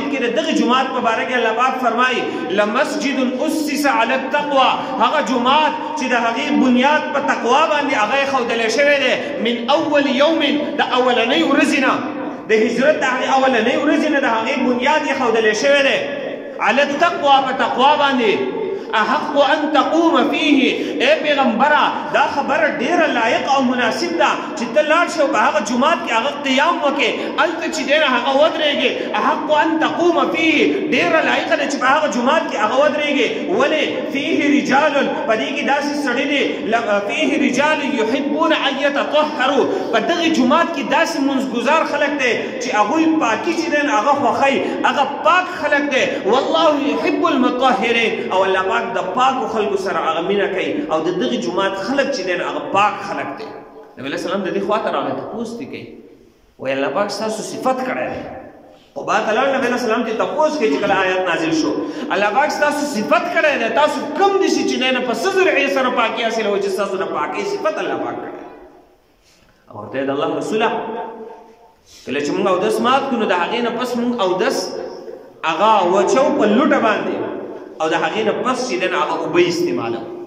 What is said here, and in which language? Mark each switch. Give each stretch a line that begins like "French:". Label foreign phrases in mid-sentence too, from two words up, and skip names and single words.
Pashto: کې د دغه جومات په باره کې الله پاک فرمایي
Arabic: لمسجد اسس علی التقوی
Pashto: هغه جومات چې د هغې بنیاد په تقوا باندې هغه ایښودلی شوی دی
Arabic: من اول یوم
Pashto: د اولنۍ ورځې نه د هجرت د هغې اولنۍ ورځې نه د هغې بنیاد ایښودلی شوی دی
Arabic: علی التقوی
Pashto: په تقوا باندې
Arabic: احق ان تقوم فيه
Pashto: اے پیغمبره دا خبره ډیره لایق او مناسب ده چې ته لاړ شې په هغه جومات کې هغه قیام وکړې هلته چې دی نه هغه ودرېږې
Arabic: احق ان تقوم فيه
Pashto: ډیره لایقه ده چې په هغه جومات کې هغه ودرېږې ولې
Arabic: فيه رجال
Pashto: په دې کې داسې سړي دي فيه
Arabic: رجال يحبون ان يتطهروا
Pashto: په دغه جومات کې داسې منځګزار خلک دی چې هغوی پاکي چې دی هغه خوښوي هغه پاک خلک دی
Arabic: والله يحب المطهرين
Pashto: او الله پاک د پاکو خلکو سره هغه مینه کوي او د دغه جومات خلک چې دی هغه پاک خلک دی
Arabic: نبی علیہ السلام
Pashto: د دې خواته راغی تپوس دې کوي وایي الله پاک ستاسو صفت کړی دی قبا ته لاړ
Arabic: نبی علیہ السلام
Pashto: ته تپوس کوي چې کله آیات نازل شو الله پاک ستاسو صفت کړی دی تاسو کوم دي چې دی نه په څه ذریعې سره پاکي حاصلوئ چې ستاسو د پاکۍ صفت الله پاک کړی او ورته د الله رسوله کله چې مونږ اودس مات کړو نو د هغې نه پس مونږ اودس هغه وچو په لوټه باندې او د هغې نه پس چې دی نه هغه اوبه استعمالو